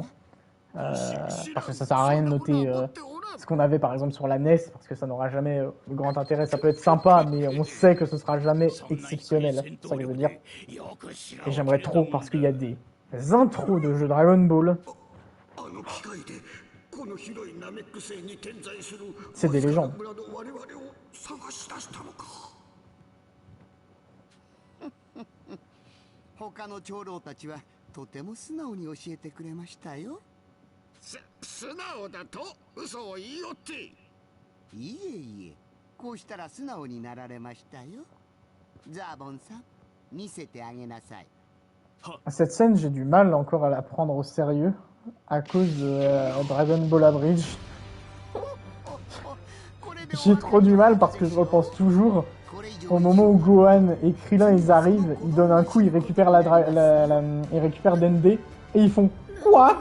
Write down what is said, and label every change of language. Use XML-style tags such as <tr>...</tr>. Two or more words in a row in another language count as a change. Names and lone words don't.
<fr>Parce que ça sert à rien de noter ce qu'on avait par exemple sur la NES, parce que ça n'aura jamais de grand intérêt. Ça peut être sympa, mais on sait que ce sera jamais exceptionnel. C'est ça que je veux dire. Et j'aimerais trop, parce qu'il y a des intros de jeux Dragon Ball. C'est des légendes.</fr> <ja>他の長老たちはとても素直に教えてくれましたよ。素直だと嘘を言いよって。いえいえ、こうしたら素直になられましたよ。ザーボンさん、見せてあげなさい。</ja> <fr>Cette scène, j'ai du mal encore à la prendre au sérieux à cause de Dragon Ball Abridge. J'ai trop du mal parce que je repense toujours au moment où Gohan et Krillin ils arrivent, ils donnent un coup, ils récupèrent ils récupèrent Dende et ils font quoi?</fr>